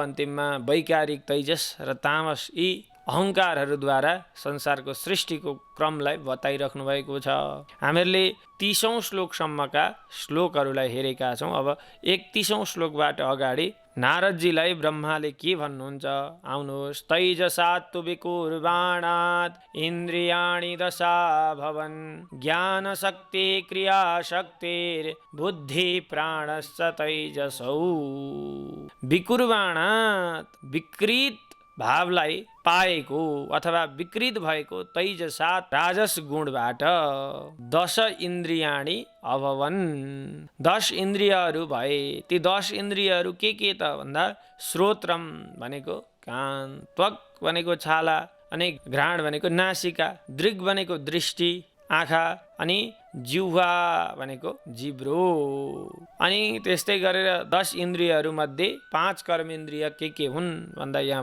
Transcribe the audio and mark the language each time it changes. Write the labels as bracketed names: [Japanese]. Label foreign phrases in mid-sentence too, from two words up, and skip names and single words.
[Nepali] अन्तिममा वैकारिक तैजस र तामस यी अहङ्कारहरूद्वारा संसारको सृष्टिको क्रमलाई बताइराख्नु भएको छ। हामीहरूले 30औं श्लोकसम्मका श्लोकहरूलाई हेरेका छौँ। अब 31औं श्लोकबाट अगाडि नारदजीलाई ब्रह्माले के भन्नुहुन्छ आउनुहोस्। [Sanskrit] तैजसात्तु विकुर्वाणात् इन्द्रियाणि दशा भवन् ज्ञान शक्ति क्रिया शक्तिर् बुद्धि प्राणश्च तैजसौ। [Nepali] विकुर्वाणात् विकृत भावलाई पाएको अथवा विकृत भएको तैजसात् राजस गुणबाट 10 [Sanskrit] इन्द्रियाणि अभवन्, [Nepali] 10 इन्द्रियहरू भए। ती 10 इन्द्रियहरू के त भन्दा श्रोत्रम भनेको कान, त्वक भनेको छाला, अनि घ्राण भनेको नासिका, दृग भनेको दृष्टि आँखा, अनि जिह्वा भनेको जिब्रो। अनि त्यस्तै गरेर 10 इन्द्रियहरू मध्ये 5 कर्मेन्द्रिय के हुन् भन्दा यहाँ